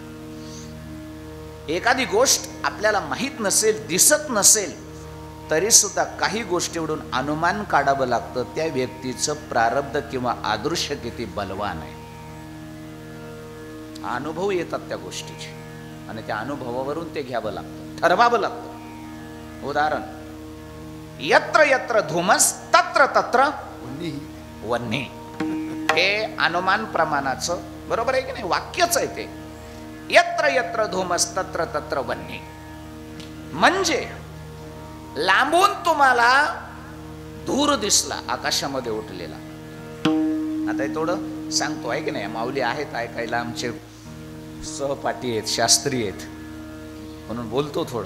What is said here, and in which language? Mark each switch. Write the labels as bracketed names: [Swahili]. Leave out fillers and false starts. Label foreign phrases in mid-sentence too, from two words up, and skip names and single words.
[Marathi] एखादी गोष्ट आपल्याला माहीत नसेल, दिसत नसेल, तरी सुद्धा काही गोष्टीवरून अनुमान काढावं लागतं त्या व्यक्तीचं प्रारब्ध किंवा आदर्श किती बलवान आहे. अनुभव येतात त्या गोष्टीचे आणि त्या अनुभवावरून ते घ्यावं लागतं, ठरवावं लागतं. उदाहरण, [Sanskrit] यत्र यत्र धूमस तत्र तत्र वन्नी. [Marathi] हे अनुमान प्रमाणाचं बरोबर आहे की नाही? वाक्यच आहे ते. [Sanskrit] यत्र यत्र धूमस तत्र तत्र वन्नी. [Marathi] म्हणजे लांबून तुम्हाला धूर दिसला आकाशामध्ये उठलेला. आता हे थोडं सांगतो आहे की नाही? माऊली आहेत ऐकायला, आमचे सहपाठी आहेत, शास्त्री आहेत, म्हणून बोलतो थोडं.